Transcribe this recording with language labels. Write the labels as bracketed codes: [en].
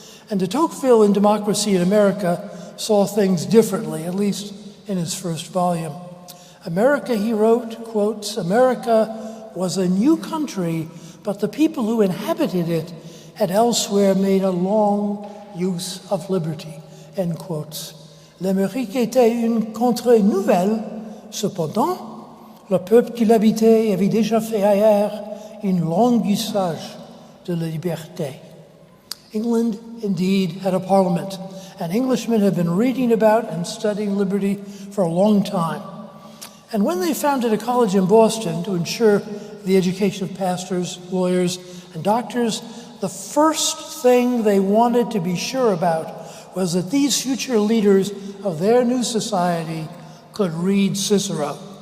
[en] And de Tocqueville in Democracy in America saw things differently, at least in his first volume. America, he wrote, quotes, America was a new country, but the people who inhabited it had elsewhere made a long use of liberty, end quotes. [fr] L'Amérique était une contrée nouvelle, cependant, le peuple qui l'habitait avait déjà fait ailleurs un long usage de la liberté. [en] England indeed had a parliament, and Englishmen had been reading about and studying liberty for a long time. And when they founded a college in Boston to ensure the education of pastors, lawyers, and doctors, the first thing they wanted to be sure about was that these future leaders of their new society could read Cicero.